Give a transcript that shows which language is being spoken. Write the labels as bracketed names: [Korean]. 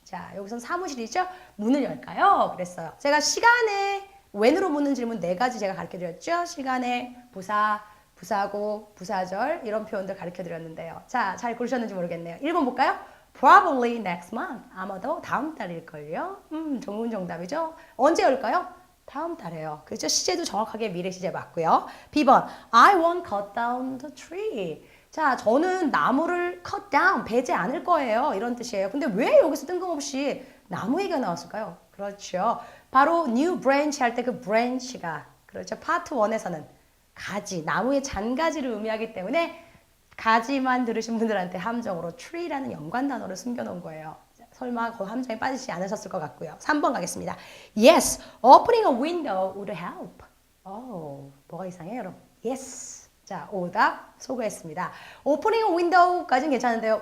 [Korean] 자, 여기서는 사무실이죠? 문을 열까요? 그랬어요. 제가 시간에 when으로 묻는 질문 네 가지 제가 가르쳐 드렸죠? 시간에, 부사, 부사고, 부사절 이런 표현들 가르쳐 드렸는데요. 자, 잘 고르셨는지 모르겠네요. 1번 볼까요? [English] Probably next month. [Korean] 아마도 다음 달일걸요. 좋은 정답이죠. 언제 올까요? 다음 달에요. 그렇죠? 시제도 정확하게 미래 시제 맞고요. [English] B번 I won't cut down the tree. [Korean] 자, 저는 나무를 [English] cut down, [Korean] 베지 않을 거예요. 이런 뜻이에요. 근데 왜 여기서 뜬금없이 나무 얘기가 나왔을까요? 그렇죠. 바로 [English] new branch [Korean] 할 때 그 branch가 그렇죠. 파트 1에서는 가지, 나무의 잔가지를 의미하기 때문에 가지만 들으신 분들한테 함정으로 tree라는 연관 단어를 숨겨놓은 거예요. 설마 그 함정에 빠지지 않으셨을 것 같고요. 3번 가겠습니다. [English] Yes, opening a window would help. [Korean] 뭐가 이상해요, 여러분? Yes. 자, 오답 소개했습니다. [English] opening a window [Korean] 까지는 괜찮은데요.